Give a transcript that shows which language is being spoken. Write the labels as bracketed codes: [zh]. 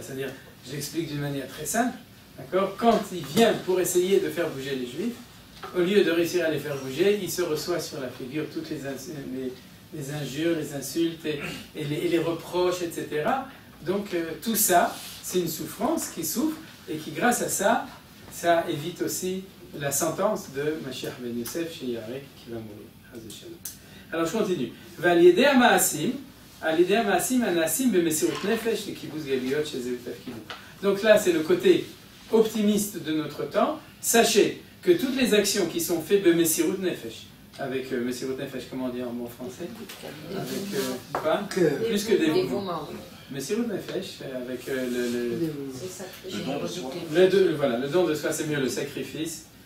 [fr] C'est-à-dire, je l'explique d'une manière très simple, d'accord? Quand il vient pour essayer de faire bouger les Juifs, au lieu de réussir à les faire bouger, il se reçoit sur la figure toutes les injures, les insultes et les reproches, etc. Donc tout ça, c'est une souffrance qui souffre et qui, grâce à ça, ça évite aussi la sentence de Mashiach ben Yosef chez Yarek qui va mourir. Alors je continue. [he] Val'yedei ha'ma'asim, על ידי המעשים הנעשים במסירות נפש לקיבוץ גלויות שזה בתפקידו. [fr] Donc là, c'est le côté optimiste de notre temps. Sachez que toutes les actions qui sont faites de Messirut Nefesh, avec Messirut Nefesh, comment on dit en bon français? Avec pas plus que dévouement. Messirut Nefesh, avec le don de soi, c'est mieux le sacrifice.